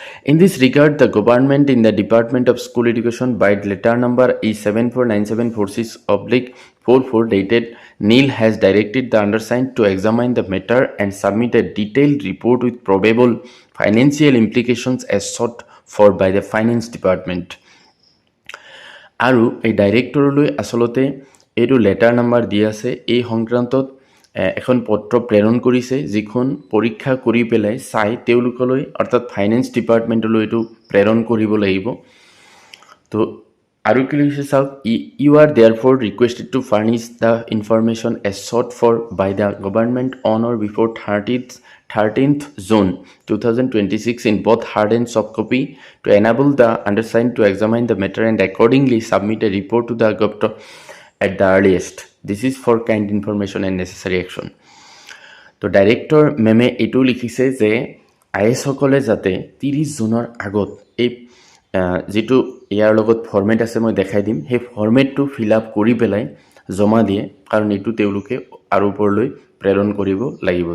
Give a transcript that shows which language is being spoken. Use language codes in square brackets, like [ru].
[en] In this regard, the government in the Department of School Education by letter number E749746/44 dated NIL has directed the undersigned to examine the matter and submit a detailed report with probable financial implications as sought for by the Finance Department. [as] আৰু এই ডাইৰেক্টৰলৈ আচলতে এইটো letter number দি আছে, এই সংক্ৰান্তত এখন পত্ৰ প্ৰেৰণ কৰিছে যিখন পৰীক্ষা কৰি পেলাই চাই তেওঁলোকলৈ অৰ্থাৎ ফাইনেন্স ডিপাৰ্টমেণ্টলৈ এইটো প্ৰেৰণ কৰিব লাগিব। তো আৰু কি লিখিছে চাওক, [en] You are therefore requested to furnish the information as sought for by the government on or before 13th June 2026 in both hard and soft copy to enable the undersigned to examine the matter and accordingly submit a report to the government at the earliest. This is for kind information and necessary action. [as] তো director মেমে এইটো লিখিছে যে IS সকলে যাতে 30 জুনৰ আগত এই যিটো ইয়াৰ লগত ফৰ্মেট আছে মই দেখাই দিম, সেই ফৰ্মেটটো ফিল আপ কৰি পেলাই জমা দিয়ে, কাৰণ এইটো তেওঁলোকে আৰু ওপৰলৈ প্ৰেৰণ কৰিব লাগিব।